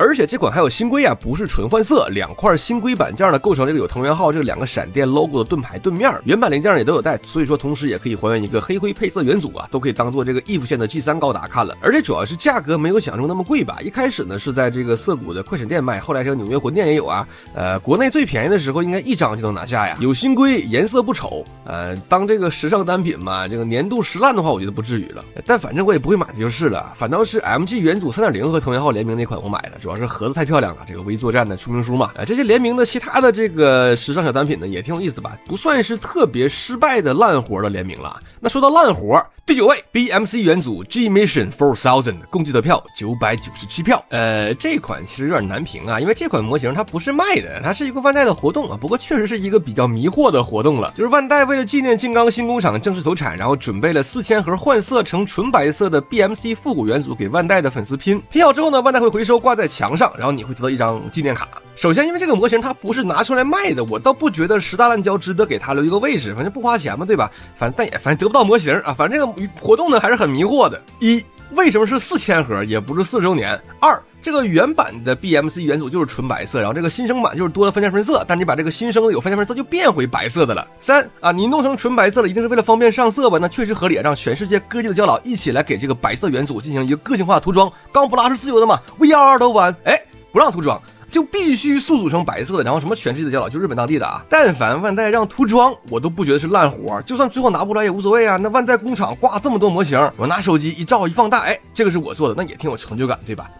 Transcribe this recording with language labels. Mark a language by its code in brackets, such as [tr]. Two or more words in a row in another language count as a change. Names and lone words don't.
[zh] 而且這款還有新規啊，不是純換色，2塊新規板件呢構成這個有藤原浩這個2個閃電 logo 的盾牌盾面，原版零件也都有帶，所以說同時也可以還原一個黑灰配色元祖啊，都可以当做這個 EVE 線的 G3 高達看了。而且主要是價格沒有想中那麼貴吧，一開始呢是在這個澀谷的快閃店賣，後來這個紐約魂店也有啊。國內最便宜的時候應該1張就能拿下呀，有新規，顏色不醜，當這個時尚單品嘛，這個年度10爛的話我覺得不至於了，但反正我也不會买的就是了。反倒是 MG 元祖 3.0 和藤原浩联名那款我买了，主要是盒子太漂亮了，这个微作战的说明书嘛。这些联名的其他的这个时尚小单品呢也挺有意思的吧，不算是特別失敗的爛活的聯名了。那說到爛活，第9位 BMC 元祖 G Mission 4000，共計得票997票。這款其實有點難評啊，因為這款模型它不是賣的，它是一個萬代的活動啊。不過確實是一個比較迷惑的活動了，就是萬代為了紀念靜岡新工廠正式投產，然後準備了4000盒換色成純白色的 BMC 復古元祖給萬代的粉絲拼好之後呢，萬代會回收掛在牆上，然後你會得到一張紀念卡。首先因為這個模型它不是拿出來賣的，我倒不覺得10大爛膠值得給它留一個位置，反正不花錢嘛，對吧？反正得不到模型啊，反正這個活動呢還是很迷惑的。一，為什麼是4000盒也不是4周年？二，這個原版的 BMC 元祖就是純白色，然後這個新生版就是多了分件分色，但你把這個新生的有分件分色就變回白色的了。三啊，你弄成純白色了，一定是為了方便上色吧？那確實合理，讓全世界各地的膠佬一起來給這個白色元祖進行一個個性化的塗裝。鋼普拉是自由的嘛 ，VR 都玩，不讓塗裝。就必須速組成白色的，然後什麼全世界的膠佬，就日本當地的啊，但凡萬代讓塗裝，我都不覺得是爛活，就算最後拿不出來也無所謂啊。那萬代工廠掛這麼多模型，我拿手機一照一放大，這個是我做的，那也挺有成就感，對吧？